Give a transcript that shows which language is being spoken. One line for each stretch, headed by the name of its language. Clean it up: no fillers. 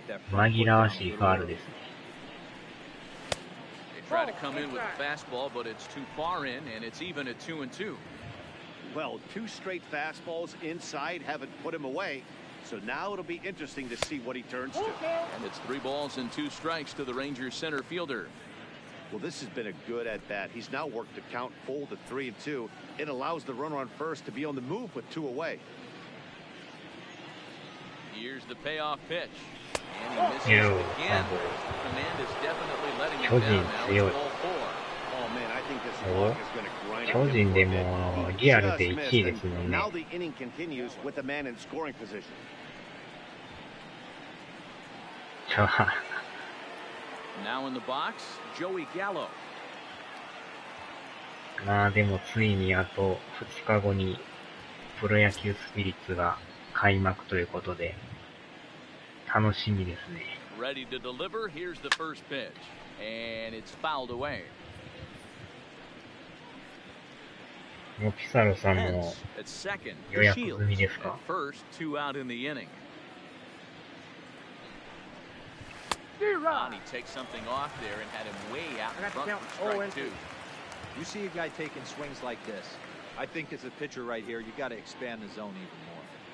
Japanese: 紛らわしいファウルですね。
English: Try to come in with a fastball, but it's too far in, and it's even at 2-2. Well, 2 straight fastballs inside haven't put him away. So now it'll be interesting to see what he turns to. And it's 3 balls and 2 strikes to the Rangers center fielder. Well, this has been a good at bat. He's now worked the count full to 3-2. It allows the runner on first to be on the move with 2 away. Here's the payoff pitch. And he misses again. Command is definitely letting him down now. It's ball 4. Oh man, I think this block is going to grind up.
Japanese: 巨人でもリアルで1位ですもんね。
English: Now the inning continues with a man in scoring position. Now in the box, Joey Gallo.
Japanese: まあでもついにあと2日後にプロ野球スピリッツが開幕ということで楽しみですね。
English: Ready to deliver. Here's the first pitch, and it's fouled away.
Japanese: もうピサロさんも予約済みですか？
English: First, 2 out in the inning. And he takes something off there and had him way out in front for strike 2. You see a guy taking swings like this. I think as a pitcher right here, you got to expand the zone even more.